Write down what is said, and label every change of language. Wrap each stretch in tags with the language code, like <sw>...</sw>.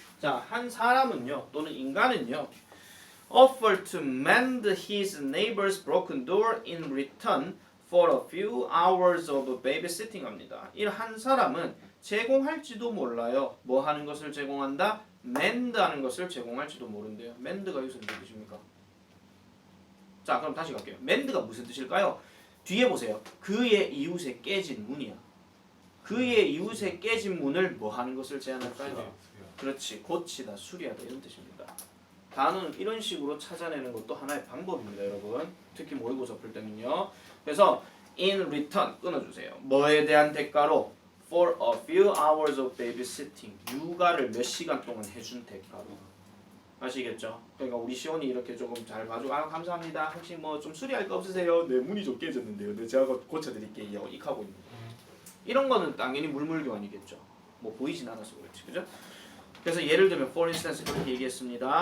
<ko>자, 한 사람은요, 또는 인간은요,</ko> <en>offer to mend his neighbor's broken door in return for a few hours of babysitting</en> <ko>합니다. 이 한 사람은 제공할지도 몰라요. 뭐 하는 것을 제공한다? mend 하는 것을 제공할지도 모른대요. mend가 여기서 무슨 뜻입니까? 자, 그럼 다시 갈게요. mend가 무슨 뜻일까요? 뒤에 보세요. 그의 이웃에 깨진 문이야. 그의 이웃에 깨진 문을 뭐 하는 것을 제안할까요? 그렇지. 고치다, 수리하다 이런 뜻입니다. 단어는 이런 식으로 찾아내는 것도 하나의 방법입니다, 여러분. 특히 모의고사 풀 때는요. 그래서 in return 끊어주세요. 뭐에 대한 대가로?</ko> <en>For a few hours of babysitting.</en> <ko>육아를 몇 시간 동안 해준 대가로. 아시겠죠? 그러니까 우리 시온이 이렇게 조금 잘 봐주고 아 감사합니다. 혹시 뭐 좀 수리할 거 없으세요? 네 문이 좀 깨졌는데요. 네 제가 고쳐드릴게요. 이하고 있는 거. 이런 거는 당연히 물물교환이겠죠. 뭐 보이진 않아서 그렇지, 그죠? 그래서 예를 들면 for instance 그렇게 얘기했습니다.</ko>